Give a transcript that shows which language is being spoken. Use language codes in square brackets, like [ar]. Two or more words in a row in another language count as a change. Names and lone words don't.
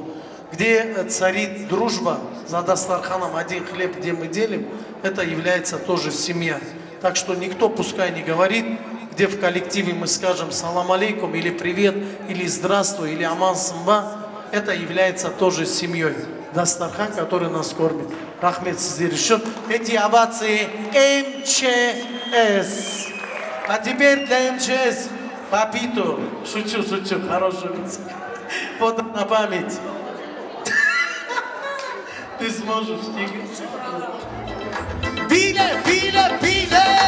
[ru] Где царит дружба, за дастарханом один хлеб, где мы делим, это является тоже семья. Так что никто пускай не говорит, где в коллективе мы скажем [ar] سلام عليكم, [ru] или привет, или здравствуй, или [kk] аман сымба, [ru] это является тоже семьей. Дастархан, который нас кормит. [kk] Рахмет сіздер үшін. [ru] Эти овации МЧС. А теперь для МЧС Папиту. Шучу, хороший музыка. Фото на память. Ты сможешь, Тигр. [kk] Биле!